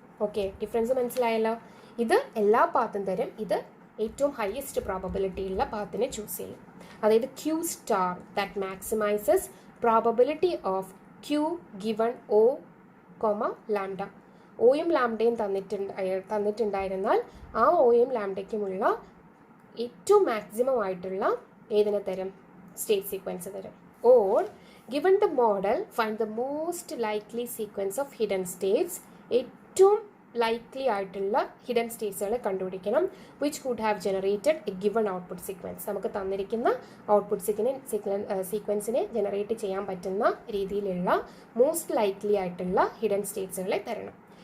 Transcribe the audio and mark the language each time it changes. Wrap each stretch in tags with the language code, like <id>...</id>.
<ml>Okay, difference മനസ്സിലായല്ലോ. ഇത് എല്ലാ പാത്തും തരും, ഇത് ഏറ്റവും ഹയസ്റ്റ് പ്രോബബിലിറ്റി ഉള്ള പാത്തിനെ ചൂസ് ചെയ്യും. അതായത്</ml> <en>Q star that maximizes probability of Q given O lambda.</en> <ml>ഒയും ലാംഡയും തന്നിട്ടുണ്ടായിരുന്നാൽ ആ ഒയും ലാംഡയ്ക്കുമുള്ള ഏറ്റവും മാക്സിമം ആയിട്ടുള്ള ഏതിനെ തരും? സ്റ്റേറ്റ് സീക്വൻസ് തരും.</ml> <en>Or given the model find the most likely sequence of hidden states.</en> <ml>ഏറ്റവും ലൈക്ലി ആയിട്ടുള്ള ഹിഡൻ സ്റ്റേറ്റ്സുകളെ കണ്ടുപിടിക്കണം.</ml> <en>Which could have generated a given output sequence.</en> <ml>നമുക്ക് തന്നിരിക്കുന്ന ഔട്ട്പുട്ട് സീക്വൻസിനെ ജനറേറ്റ് ചെയ്യാൻ പറ്റുന്ന രീതിയിലുള്ള മോസ്റ്റ് ലൈക്ലി ആയിട്ടുള്ള ഹിഡൻ സ്റ്റേറ്റ്സുകളെ തരണം.</ml>